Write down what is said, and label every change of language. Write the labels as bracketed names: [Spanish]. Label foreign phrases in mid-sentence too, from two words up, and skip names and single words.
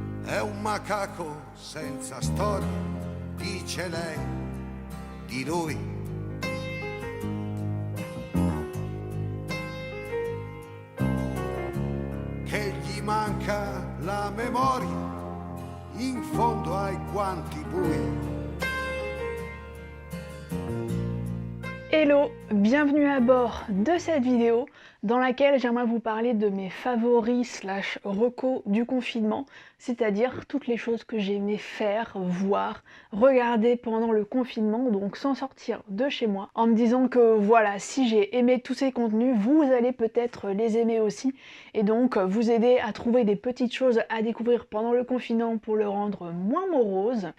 [Italian] è un macaco senza storia, dice lei di lui. Che gli manca la memoria in fondo ai guanti bui. [French] Hello, bienvenue à bord de cette vidéo dans laquelle j'aimerais vous parler de mes favoris / recos du confinement, c'est-à-dire toutes les choses que j'ai aimé faire, voir, regarder pendant le confinement, donc sans sortir de chez moi, en me disant que voilà, si j'ai aimé tous ces contenus, vous allez peut-être les aimer aussi, et donc vous aider à trouver des petites choses à découvrir pendant le confinement pour le rendre moins morose.